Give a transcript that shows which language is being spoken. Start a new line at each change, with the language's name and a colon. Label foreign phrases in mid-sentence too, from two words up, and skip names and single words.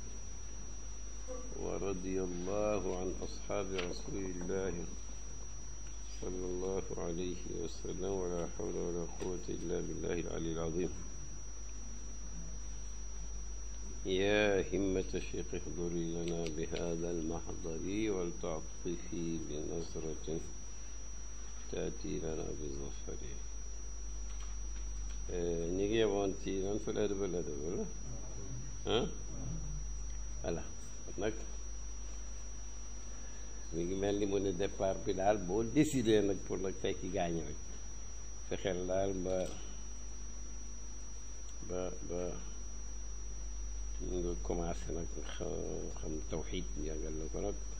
Arabic: ورضي الله عن أصحاب رسول الله صلى الله عليه وسلم ولا حول ولا قوة إلا بالله العلي العظيم يا همة الشيخ احضري لنا بهذا المحضر ولتعطفي بنظرة تأتي لنا بالظفر نيجي وانتي في الأدب ولا ها
Wolof: voilà nag mi ngi mel ni mu ne départ bi daal boo décidé nag pour nag fekki gaañ rek fexeel daal ba nga commencé nag xam tawxiid njàngal la ko nag